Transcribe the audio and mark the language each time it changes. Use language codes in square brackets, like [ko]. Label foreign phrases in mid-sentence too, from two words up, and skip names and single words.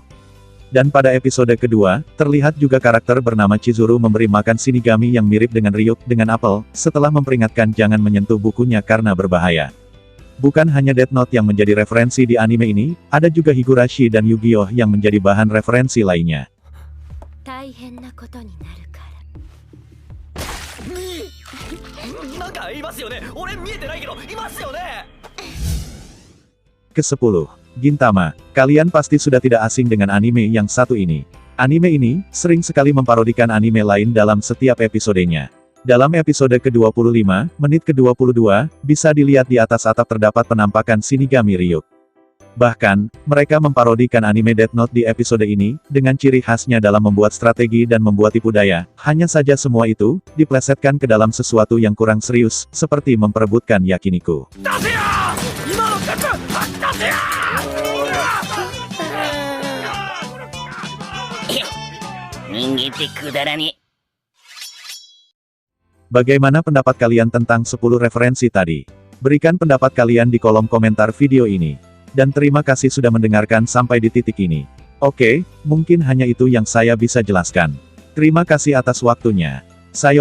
[id] Dan pada episode kedua, terlihat juga karakter bernama Chizuru memberi makan Shinigami yang mirip dengan Ryuk dengan apel, setelah memperingatkan jangan menyentuh bukunya karena berbahaya. Bukan hanya Death Note yang menjadi referensi di anime ini, ada juga Higurashi dan Yu-Gi-Oh yang menjadi bahan referensi lainnya. [ja] 大変なことになるから。なんかいますよね。俺見えてないけどいますよね。 [id] Ke-10, Gintama. Kalian pasti sudah tidak asing dengan anime yang satu ini. Anime ini sering sekali memparodikan anime lain dalam setiap episodenya. Dalam episode ke-25, menit ke-22, bisa dilihat di atas atap terdapat penampakan Shinigami Ryuk. Bahkan, mereka memparodikan anime Death Note di episode ini, dengan ciri khasnya dalam membuat strategi dan membuat tipu daya. Hanya saja semua itu, diplesetkan ke dalam sesuatu yang kurang serius, seperti memperebutkan Yakiniku. [ja] 人間ってくだらねえ。 [id] Bagaimana pendapat kalian tentang 10 referensi tadi? Berikan pendapat kalian di kolom komentar video ini. Dan terima kasih sudah mendengarkan sampai di titik ini. Oke, mungkin hanya itu yang saya bisa jelaskan. Terima kasih atas waktunya.